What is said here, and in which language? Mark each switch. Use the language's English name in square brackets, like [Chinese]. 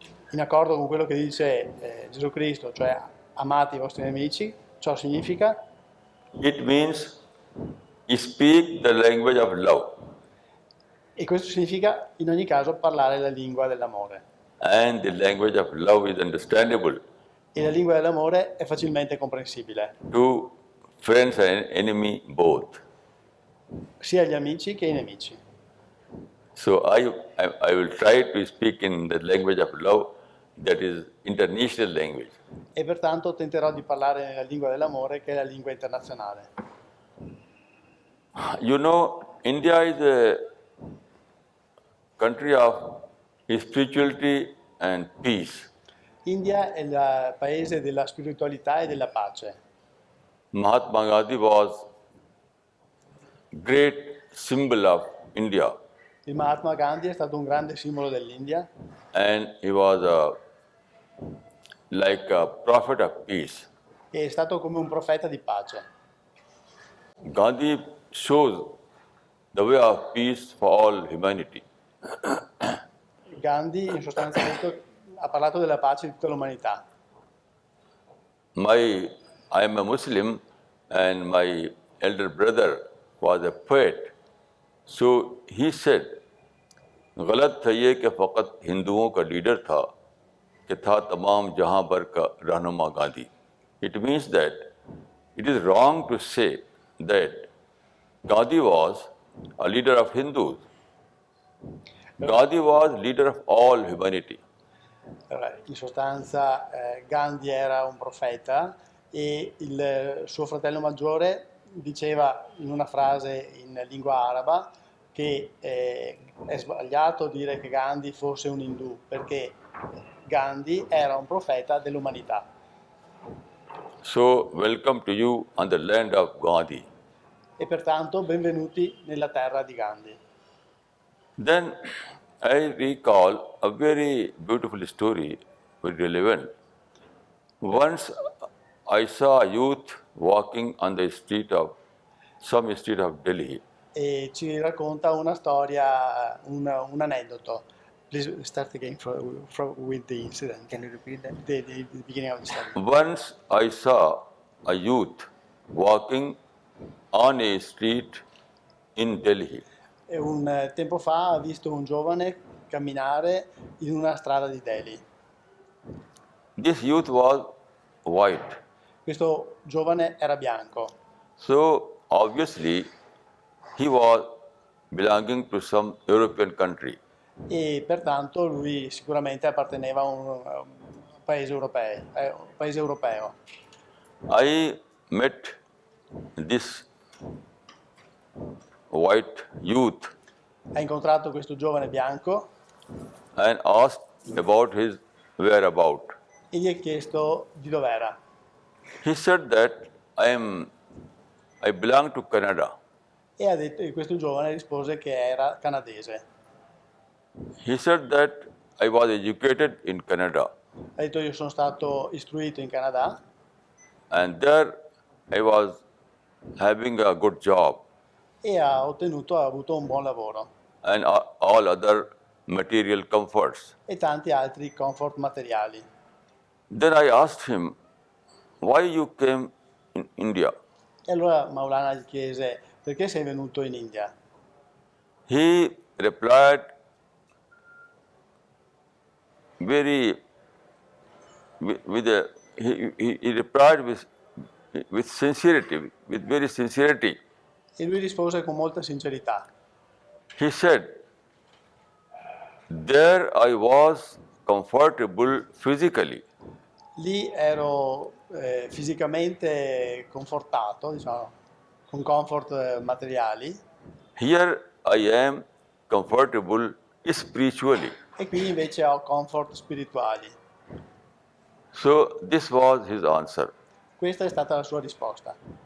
[Italian] in accordo con quello che dice Gesù Cristo, cioè amate i vostri nemici, ciò significa [English] it means speak the language of love. [Italian] e questo significa in ogni caso parlare la lingua dell'amore. [English] And the language of love is understandable [Italian] E la lingua dell'amore è facilmente comprensibile, [English] to friends and enemy both. [Italian] sia agli amici che ai nemici. [English] So I will try to speak in the language of love, that is international language. [Italian] E pertanto tenterò di parlare nella lingua dell'amore, che è la lingua internazionale. [English] You know, India is a country of spirituality and peace. [Italian] India è il paese della spiritualità e della pace. [English] Mahatma Gandhi was great symbol of India, [Italian] Il Mahatma Gandhi è stato un grande simbolo dell'India [English] and he was like a prophet of peace. [Italian] e è stato come un profeta di pace. [English] Gandhi shows the way of peace for all humanity. [Italian] Gandhi in sostanza ha parlato della pace di tutta l'umanità. [English] I am a Muslim and my elder brother was a poet. So he said, [Hindi] गलत था ये कि फ़कत हिंदुओं का leader था कि था तमाम जहां भर का रहनुमा Gandhi. [English] It means that it is wrong to say that Gandhi was a leader of Hindus. Gandhi was leader of all humanity. [Italian] In sostanza Gandhi era un profeta e il suo fratello maggiore diceva in una frase in lingua araba che è sbagliato dire che Gandhi fosse un indù, perché Gandhi era un profeta dell'umanità. [English] So, welcome to you on the land of Gandhi. [Italian] E pertanto benvenuti nella terra di Gandhi. [English] Then I recall a very beautiful story, very relevant. Once I saw a youth walking on the street of some street of Delhi. [Italian] E ci racconta una storia, un aneddoto. [English] Please start again with the incident. Can you repeat that? The beginning of the story. Once I saw a youth walking on a street in Delhi. [Italian] E un tempo fa ha visto un giovane camminare in una strada di Delhi. [English] This youth was white. [Italian] Questo giovane era bianco [English] So obviously he was belonging to some European country. [Italian] e pertanto lui sicuramente apparteneva a un paese europeo. [English] I met this white youth [Italian] Ha incontrato questo giovane bianco [English] and asked about his whereabout. [Italian] e gli ha chiesto di dov'era. [English] He said that I belong to Canada. [Italian] E questo giovane rispose che era canadese. [English] He said that I was educated in Canada [Italian] Ha detto io sono stato istruito in Canada [English] and there I was having a good job [Italian] e ha avuto un buon lavoro [English] and all other material comforts. [Italian] e tanti altri comfort materiali. [English] Then I asked him, why you came in India? [Italian] E allora Maulana gli chiese perché sei venuto in India? [English] He replied very with a he replied with sincerity, with very sincerity. [Italian] E lui rispose con molta sincerità. [English] He said, there I was comfortable physically. [Italian] Lì ero fisicamente confortato, diciamo, con comfort materiali, [English] Here I am comfortable spiritually. [Italian] e qui invece ho comfort spirituali. [English] So this was his answer. [Italian] Questa è stata la sua risposta.